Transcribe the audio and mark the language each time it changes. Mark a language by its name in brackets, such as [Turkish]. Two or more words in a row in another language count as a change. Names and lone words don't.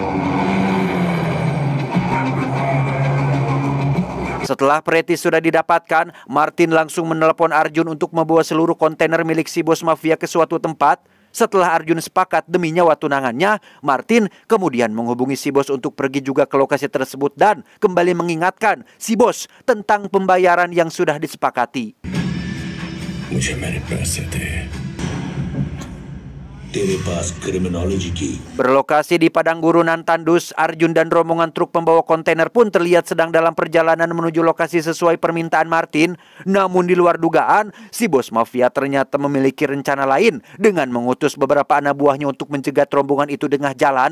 [Indonesian] Setelah Pretty sudah didapatkan, Martin langsung menelepon Arjun untuk membawa seluruh kontainer milik si bos mafia ke suatu tempat. Setelah Arjun sepakat demi nyawa tunangannya, Martin kemudian menghubungi si bos untuk pergi juga ke lokasi tersebut dan kembali mengingatkan si bos tentang pembayaran yang sudah disepakati. [Hindi] मुझे मेरे पैसे दे तेरे पास क्रिमिनोलॉजी की. [Indonesian] Berlokasi di padang gurunan tandus, Arjun dan rombongan truk pembawa kontainer pun terlihat sedang dalam perjalanan menuju lokasi sesuai permintaan Martin. Namun di luar dugaan, si bos mafia ternyata memiliki rencana lain dengan mengutus beberapa anak buahnya untuk mencegat rombongan itu di tengah jalan.